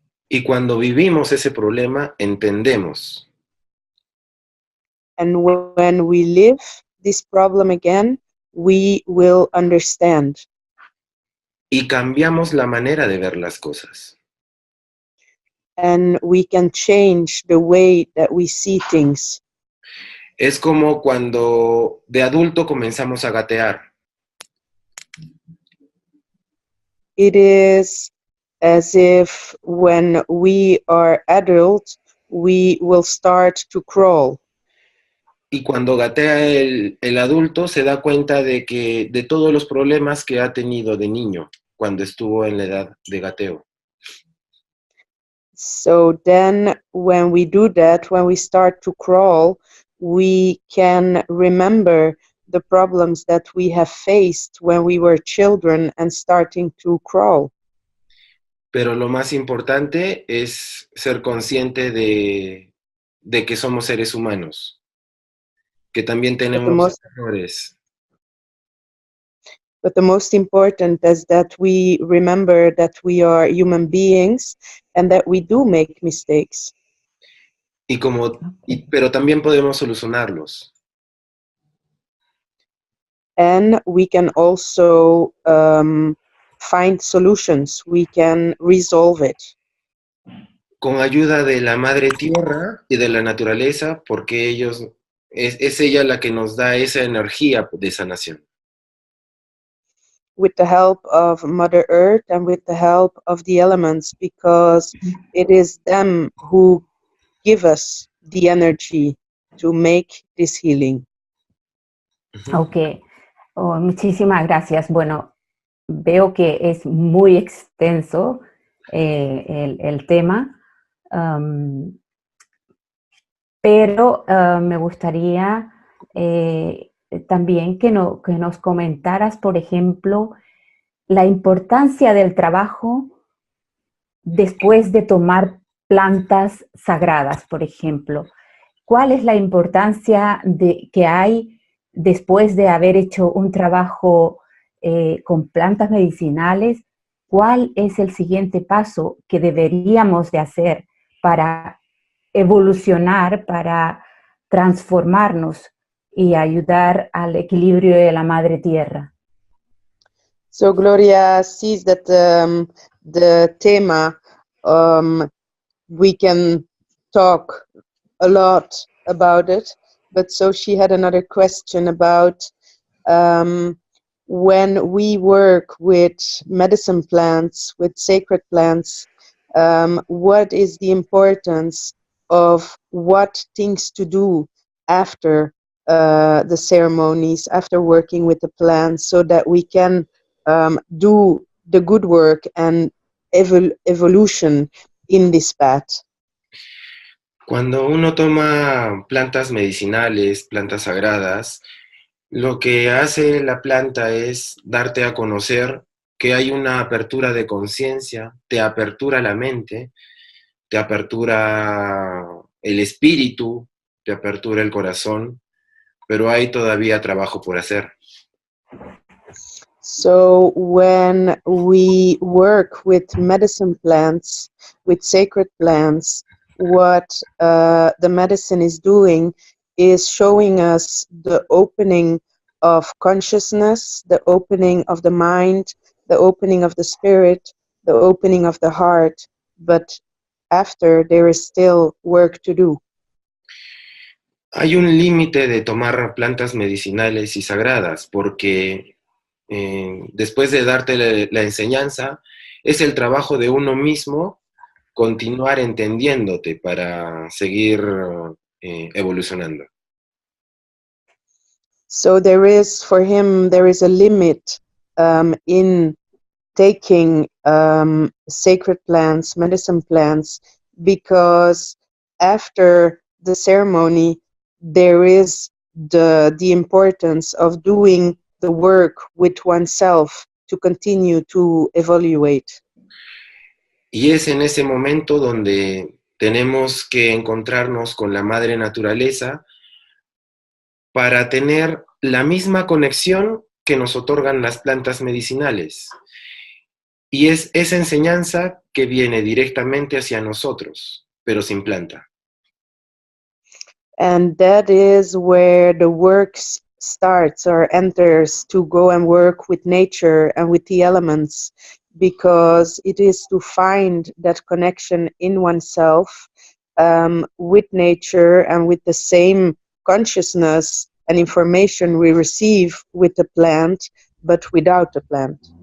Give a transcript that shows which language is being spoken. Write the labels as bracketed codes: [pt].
[es] Y cuando vivimos ese problema, entendemos. [en] And when we live this problem again, we will understand. [es] Y cambiamos la manera de ver las cosas. [en] And we can change the way that we see things. [es] Es como cuando de adulto comenzamos a gatear. [en] It is as if when we are adults, we will start to crawl. [es] Y cuando gatea el adulto se da cuenta de todos los problemas que ha tenido de niño cuando estuvo en la edad de gateo. [en] So then when we do that, when we start to crawl, we can remember the problems that we have faced when we were children and starting to crawl. [es] Pero lo más importante es ser consciente de que somos seres humanos, que también tenemos errores. [en] But the most important is that we remember that we are human beings and that we do make mistakes. [es] Pero también podemos solucionarlos. [en] And we can also find solutions. We can resolve it. [es] Con ayuda de la madre tierra y de la naturaleza, porque es ella la que nos da esa energía de sanación. [en] With the help of Mother Earth and with the help of the elements, because it is them who give us the energy to make this healing. [es] Ok, muchísimas gracias. Bueno, veo que es muy extenso el tema, pero me gustaría también que nos comentaras, por ejemplo, la importancia del trabajo después de tomar plantas sagradas, por ejemplo. ¿Cuál es la importancia que hay después de haber hecho un trabajo con plantas medicinales? ¿Cuál es el siguiente paso que deberíamos de hacer para evolucionar, para transformarnos y ayudar al equilibrio de la madre tierra? [en] So Gloria sees that the tema, we can talk a lot about it, but so she had another question about when we work with medicine plants, with sacred plants, what is the importance of what things to do after the ceremonies, after working with the plants, so that we can do the good work and evolution in this path. [es] Cuando uno toma plantas medicinales, plantas sagradas, lo que hace la planta es darte a conocer que hay una apertura de conciencia, te apertura la mente, te apertura el espíritu, te apertura el corazón, pero hay todavía trabajo por hacer. [en] So when we work with medicine plants, with sacred plants, what the medicine is doing is showing us the opening of consciousness, the opening of the mind, the opening of the spirit, the opening of the heart, but after there is still work to do. [es] Hay un límite de tomar plantas medicinales y sagradas, porque después de darte la enseñanza, es el trabajo de uno mismo continuar entendiéndote para seguir evolucionando. [en] So for him, there is a limit in taking sacred plants, medicine plants, because after the ceremony, there is the importance of doing the work with oneself to continue to evaluate. [es] Y es en ese momento donde tenemos que encontrarnos con la madre naturaleza para tener la misma conexión que nos otorgan las plantas medicinales. Y es esa enseñanza que viene directamente hacia nosotros, pero sin planta. [en] And that is where the work starts or enters, to go and work with nature and with the elements, because it is to find that connection in oneself with nature and with the same consciousness and information we receive with the plant, but without the plant.